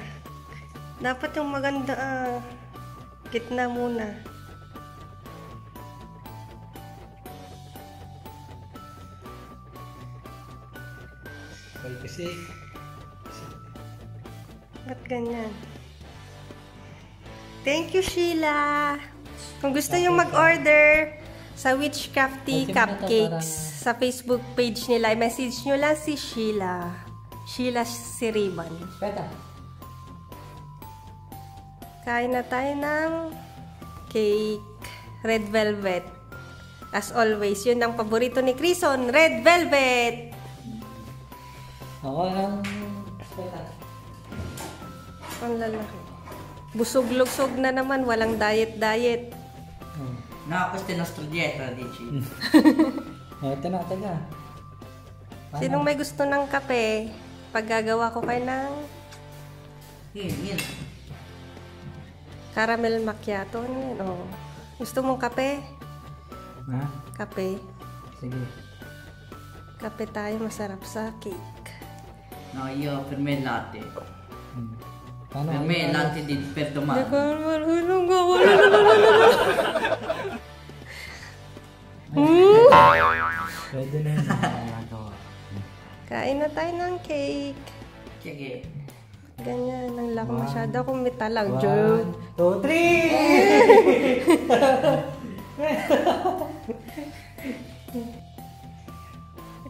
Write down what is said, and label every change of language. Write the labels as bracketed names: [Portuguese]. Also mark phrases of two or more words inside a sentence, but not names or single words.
[Filipino] Dapat yung maganda gitna muna. Kasi Ba't ganyan? [English] Thank you, Sheila! [Filipino] Kung gusto nyo mag-order sa Witchcraft Tea Cupcakes sa Facebook page nila, message nyo lang si Sheila. Sheila Siriban. Peta. Kain na tayo ng cake. [English] Red velvet. As always, [Filipino] yun ang paborito ni Crison. [English] Red velvet! [Filipino] Ako ang peta. Ang lalaki. Busog-lugsog na naman. Walang diet-diet. [Italian] No, questa è nostra dieta, dici. [Filipino] Ito na. Sinong may gusto ng kape? Paggagawa ko kayo ng Yun. [English] caramel macchiato. [Filipino] Ano yun? Oh. Gusto mong kape? Ha? Kape. Sige. Kape tayo, masarap sa cake. [Italian] No, io per me il latte. [Filipino] Paano? [Italian] Per me il latte per domani. [Filipino] Pwede na yun. Kain na tayo ng cake. Sige. Ganyan, ang laki masyado kung metal lang. 1, Joke. 2, 3!